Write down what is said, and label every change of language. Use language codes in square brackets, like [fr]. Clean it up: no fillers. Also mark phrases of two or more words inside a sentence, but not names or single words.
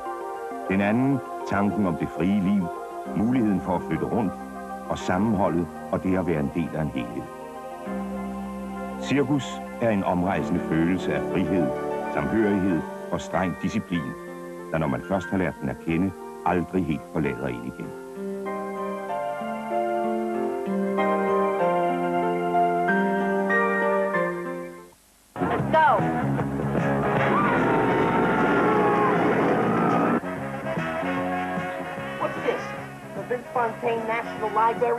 [da] Den anden, tanken om det frie liv, muligheden for at flytte rundt, og sammenholdet og det at være en del af en helhed. Cirkus er en omrejsende følelse af frihed, samhørighed og streng disciplin, der når man først har lært den at kende, aldrig helt forlader en igen. [en] Go! What's this? The Vince Fontaine National Library?